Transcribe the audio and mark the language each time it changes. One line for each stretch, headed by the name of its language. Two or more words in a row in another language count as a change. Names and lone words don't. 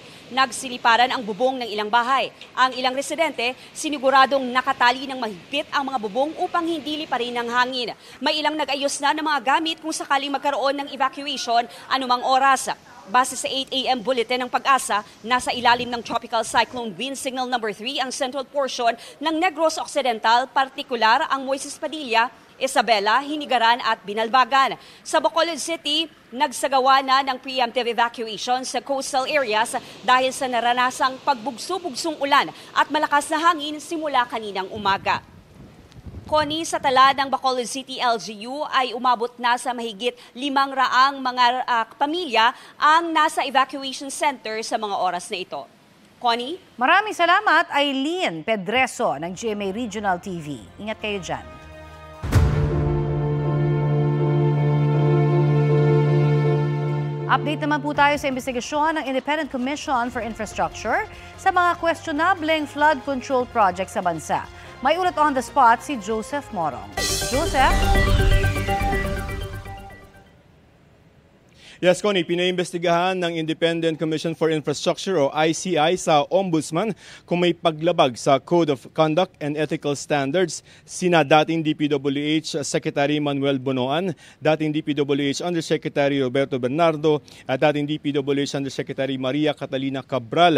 Filipino: Nagsiliparan ang bubong ng ilang bahay. Ang ilang residente, siniguradong nakatali ng mahigpit ang mga bubong upang hindi liparin ng hangin. May ilang nag-ayos na ng mga gamit kung sakaling magkaroon ng evacuation anumang oras. Base sa 8 a.m. bulletin ng Pag-asa, nasa ilalim ng Tropical Cyclone Wind Signal number 3 ang
English: central portion
Filipino: ng Negros Occidental, partikular ang Moises Padilla, Isabela, Hinigaran at Binalbagan. Sa Bacolod City, nagsagawa na ng
English: preemptive evacuation
Filipino: sa
English: coastal areas
Filipino: dahil sa naranasang pagbugso-bugsong ulan at malakas na hangin simula kaninang umaga. Connie, sa tala ng Bacolod City LGU ay umabot na sa mahigit 500 mga pamilya ang nasa
English: evacuation center
Filipino: sa mga oras na ito. Connie? Maraming salamat, Eileen Pedreso ng GMA Regional TV. Ingat kayo dyan. Update naman po tayo sa investigasyon ng Independent Commission for Infrastructure sa mga questionableng
English: flood control project
Filipino: sa bansa. May ulat
English: on the spot
Filipino: si Joseph Morong. Joseph? Yes, Connie, pinaimbestigahan ng Independent Commission for Infrastructure o ICI sa Ombudsman kung may paglabag sa Code of Conduct and Ethical Standards sina dating DPWH Secretary Manuel Bonoan, dating DPWH Undersecretary Roberto Bernardo at dating DPWH Undersecretary Maria Catalina Cabral.